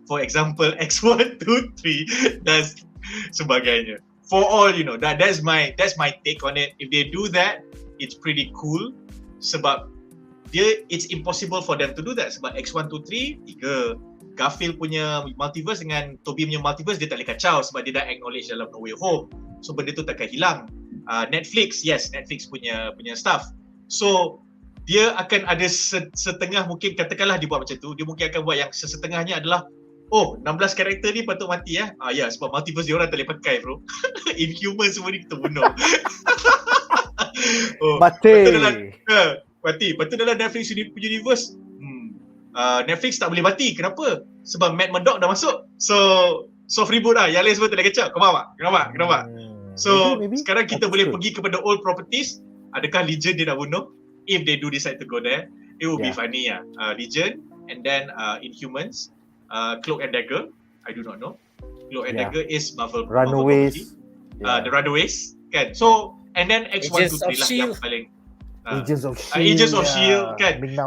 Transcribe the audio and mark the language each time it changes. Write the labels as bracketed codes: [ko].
[en] For example, X1, 2, 3 [ms] dan sebagainya. [en] For all you know, that's my take on it. If they do that, it's pretty cool, [ms] sebab [en] it's impossible for them to do that, [ms] sebab X1, 2, 3 Garfield punya multiverse dengan Tobey punya multiverse dia tak boleh kacau sebab dia dah acknowledge dalam No Way Home, so benda tu takkan hilang. Netflix punya stuff. So dia akan ada setengah, mungkin katakanlah dia buat macam tu, dia mungkin akan buat yang sesetengahnya adalah 16 karakter ni patut mati ya. Ya, sebab multiverse dia orang tak boleh pakai bro. Inhuman semua ni kita bunuh. Mati. Mati. Lepas tu dalam Netflix universe, Netflix tak boleh mati. Kenapa? Sebab Matt Murdock dah masuk. So reboot lah. Yang lain semua tak boleh kacau. Kau faham tak? Kenapa? So [en] maybe. [ms] sekarang kita boleh pergi kepada old properties. Adakah Legion dia nak bunuh? [en] If they do decide to go there, it will be funny lah. Legion, and then Inhumans, Cloak and Dagger. I do not know. Cloak and Dagger is Marvel. Runaways. The Runaways, kan? So, and then X1, 2, 3 [ms] lah yang [en] Shield. [ms] paling. [en] Agents of Shield. Agents of Shield, kan?